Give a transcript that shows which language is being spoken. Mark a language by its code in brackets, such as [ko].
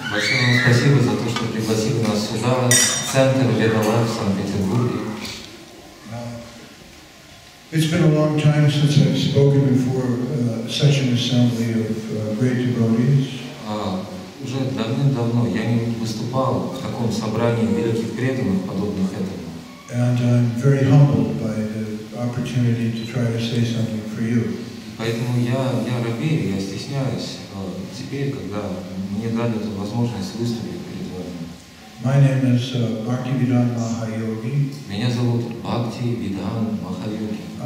[ru] Большое вам спасибо за то, что пригласили нас сюда, в центр Vedalife в Санкт-Петербурге. [en] It's been a long time since I've spoken before such an assembly of great devotees. [ru] Уже давным-давно я не выступал в таком собрании великих преданных, подобных этому. [en] And I'm very humbled by the opportunity to try to say something for you. [ru] Поэтому я робею, я стесняюсь теперь, когда мне дали эту возможность выступить перед вами. [en] My name is Bhaktivedanta Mахайоги. [ru] Меня зовут Бхактивиданта Махайоги.